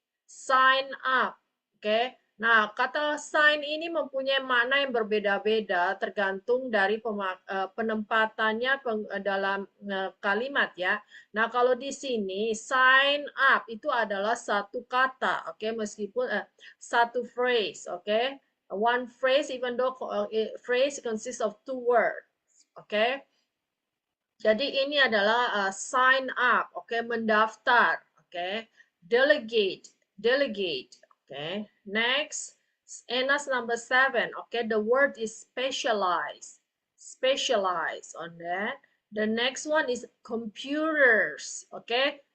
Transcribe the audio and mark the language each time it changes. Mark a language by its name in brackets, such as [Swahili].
[Indonesian] Sign up. Okay. Nah, kata sign ini mempunyai makna yang berbeda-beda tergantung dari penempatannya dalam kalimat ya. Nah, kalau di sini sign up itu adalah satu kata, oke, meskipun satu phrase, oke. [English] One phrase even though phrase consists of two words, oke. [Indonesian] Jadi ini adalah sign up, oke, mendaftar, oke. [English] Delegate, delegate, oke. Next, Enas number 7, okay, the word is specialize, specialize on that. The next one is computers, okay.